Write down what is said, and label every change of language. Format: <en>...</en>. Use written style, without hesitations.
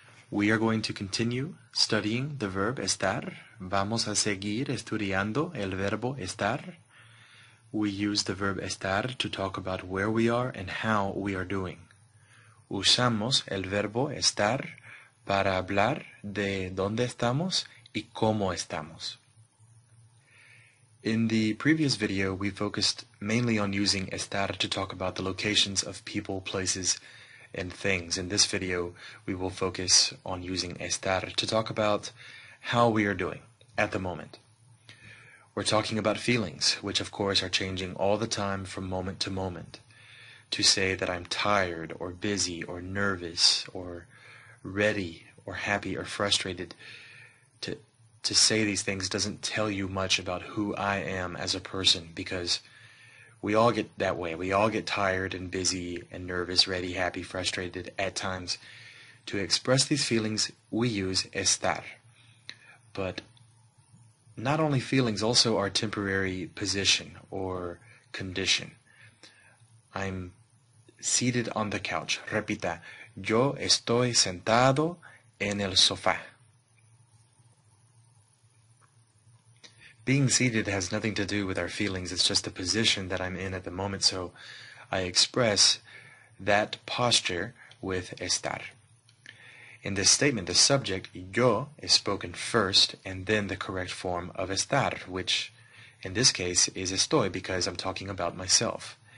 <en>We are going to continue studying the verb estar.</en> <es>Vamos a seguir estudiando el verbo estar.</es> <en>We use the verb estar to talk about where we are and how we are doing.</en> <es>Usamos el verbo estar para hablar de dónde estamos y cómo estamos.</es> <en>In the previous video, we focused mainly on using estar to talk about the locations of people, places, and things. In this video, we will focus on using estar to talk about how we are doing at the moment. We're talking about feelings, which of course are changing all the time from moment to moment. To say that I'm tired or busy or nervous or ready or happy or frustrated, to say these things doesn't tell you much about who I am as a person, because we all get that way. We all get tired and busy and nervous, ready, happy, frustrated at times. To express these feelings, we use estar. But not only feelings, also our temporary position or condition. I'm seated on the couch.</en> <es>Repita, yo estoy sentado en el sofá.</es> <en>Being seated has nothing to do with our feelings. It's just the position that I'm in at the moment, so I express that posture with estar. In this statement, the subject, yo, is spoken first, and then the correct form of estar, which in this case is estoy, because I'm talking about myself.</en>